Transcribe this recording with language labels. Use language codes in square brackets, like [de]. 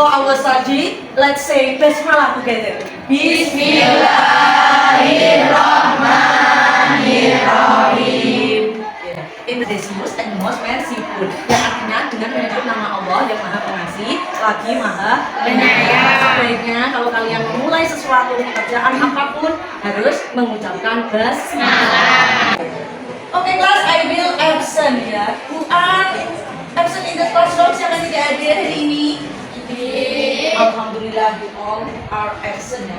[en] our study, let's say Basmalah together. [ar] Bismillahirrahmanirrahim. [en] In the most and most merciful. [id] Yang artinya dengan menyebut nama Allah yang Maha Pengasih lagi Maha Penyayang. Sebaiknya kalau kalian memulai sesuatu pekerjaan apapun harus mengucapkan basmalah. Oke kelas, [en] I will absent ya. Who are absent in the classroom? [id] Siapa yang tidak hadir hari ini? Alhamdulillah, [en] you all are absent [id] ya.